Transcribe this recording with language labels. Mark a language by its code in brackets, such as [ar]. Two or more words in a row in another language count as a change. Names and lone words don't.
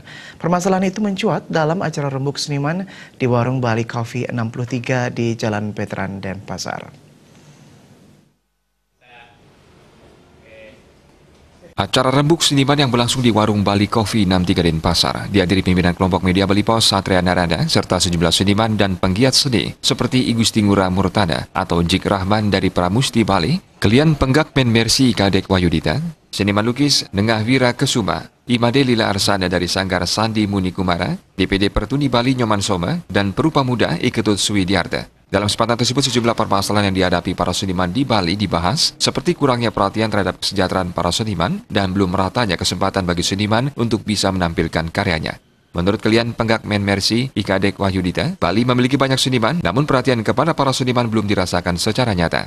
[id] Permasalahan itu mencuat dalam acara Rembuk Seniman di Warung Bali Coffee 63 di Jalan Veteran Denpasar. Acara Rembuk Seniman yang berlangsung di Warung Bali Coffee 63 Denpasar dihadiri pimpinan kelompok media Bali Pos, Satria Narada, serta sejumlah seniman dan penggiat seni seperti I Gusti Ngurah Murtada atau Jik Rahman dari Pramusti Bali, Kelian Penggak Men Mercy Kadek Wahyudita, seniman lukis Nengah Wira Kesuma, Imade Lila Arsana dari Sanggar Sandi Muni Kumara, DPD Pertuni Bali Nyoman Soma, dan Perupa Muda Iketut Suwidiarta. Dalam kesempatan tersebut, sejumlah permasalahan yang dihadapi para seniman di Bali dibahas, seperti kurangnya perhatian terhadap kesejahteraan para seniman dan belum meratanya kesempatan bagi seniman untuk bisa menampilkan karyanya. Menurut Kelian Penggak Men Mercy Ikadek Wahyudita, Bali memiliki banyak seniman, namun perhatian kepada para seniman belum dirasakan secara nyata.